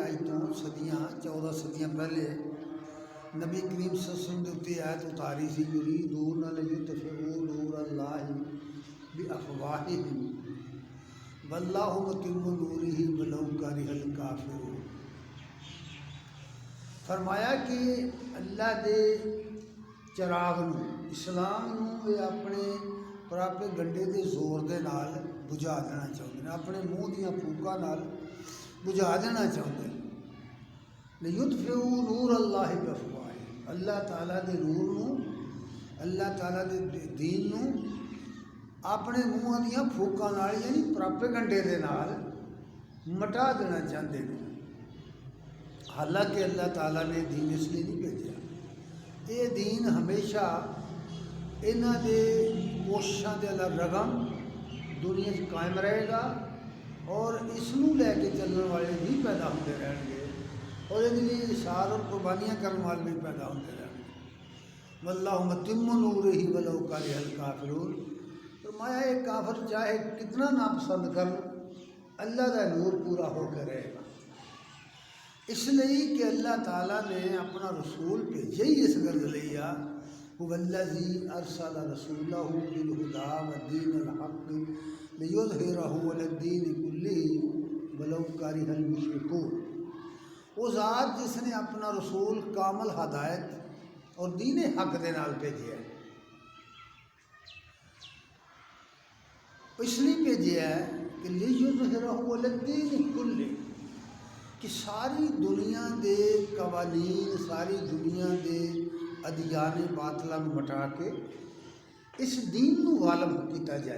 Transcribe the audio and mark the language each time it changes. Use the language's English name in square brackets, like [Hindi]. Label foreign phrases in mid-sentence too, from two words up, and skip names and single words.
[Punjabi] آج تو صدیاں 14 صدیاں پہلے نبی کریم صلی اللہ علیہ وسلم کے اتنے آیت اتاری سی، [Arabic] یریدون لیطفئوا نور اللہ بافواہہم واللہ متم نورہ ولو کرہ الکافرون۔ [Punjabi] فرمایا کہ اللہ دے چراغ نو اسلام نو یہ اپنے پراپے گنڈے دے زور دے نال [Urdu] بجھا دینا چاہتے ہیں، [Punjabi] اپنے منہ دیاں پھوکاں نال [Urdu] بجھا دینا چاہتے ہیں۔ [Arabic] لِیُطْفِئُوا نُورَ اللَّهِ بِأَفْوَاهِهِمْ، [Punjabi] اللہ تعالیٰ دے نور نو، اللہ تعالیٰ دے دین نو اپنے منہ دیاں پھوکاں نال یعنی پراپے گنڈے دے نال [Urdu] مٹا دینا چاہتے ہیں۔ حالانکہ اللہ تعالیٰ نے دین اس لیے نہیں بھیجا، یہ دین ہمیشہ انہاں دے کوششاں دے رغم دنیا چ قائم رہے گا، اور اس نو لے کے چلنے والے بھی پیدا ہوتے رہن گے، اور یہ لیے اشار اور قربانیاں کرنے والے بھی پیدا ہوتے رہن گے۔ [Arabic] واللہ متم نورہ ولو کرہ الکافرون، [Urdu] فرمایا یہ کافر چاہے کتنا ناپسند کر اللہ کا نور پورا ہو کے رہے گا۔ اس لیے کہ اللہ تعالیٰ نے اپنا رسول بھیجا ہی اس غرض لیا، [Arabic] هو الذی ارسل رسولہ بالہدی والدین الحق لیظہرہ علی الدین کلہ ولو کرہ المشرکون، [Urdu] وہ ذات جس نے اپنا رسول کامل ہدایت اور دین حق دے نال بھیجا ہے، اس لیے بھیجا ہے کہ [Arabic] لیظہرہ علی الدین کلہ، [Urdu] کہ ساری دنیا دے قوانین، ساری دنیا دے ادیان باطلہ مٹا کے اس دین نو غالب کیتا جائے۔